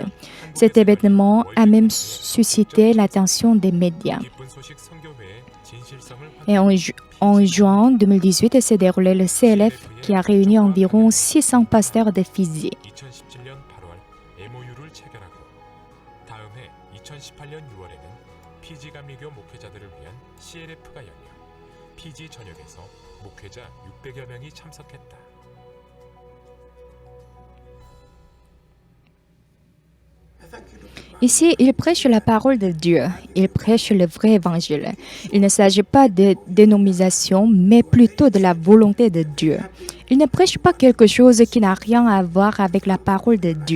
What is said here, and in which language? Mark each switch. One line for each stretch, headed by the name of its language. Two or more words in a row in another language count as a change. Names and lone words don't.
French: Cet événement a même suscité l'attention des médias. Et en juin 2018 s'est déroulé le CLF qui a réuni environ 600 pasteurs de Fidji.
Korean: 2018년 6월에는 피지 감리교 목회자들을 위한 CLF가 열려 피지 전역에서 목회자 600여 명이 참석했다.
French: Ici, il prêche la parole de Dieu. Il prêche le vrai évangile. Il ne s'agit pas de dénomination, mais plutôt de la volonté de Dieu. Il ne prêche pas quelque chose qui n'a rien à voir avec la parole de Dieu.